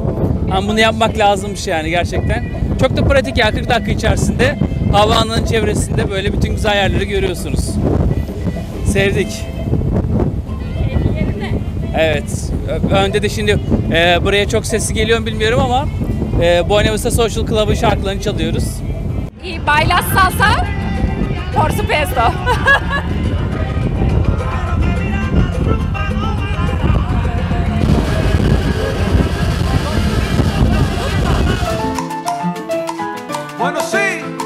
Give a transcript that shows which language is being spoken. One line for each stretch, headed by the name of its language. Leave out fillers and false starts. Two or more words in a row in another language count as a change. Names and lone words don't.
Turkish: Ama bunu yapmak lazımmış yani gerçekten. Çok da pratik ya, 40 dakika içerisinde havaalanının çevresinde böyle bütün güzel yerleri görüyorsunuz. Sevdik. Evet. Önde de şimdi buraya çok sesi geliyor mu bilmiyorum ama Buena Vista Social Club'ın şarkılarını çalıyoruz.
Spanish: Y bailas salsa, por supuesto. Bueno, sí.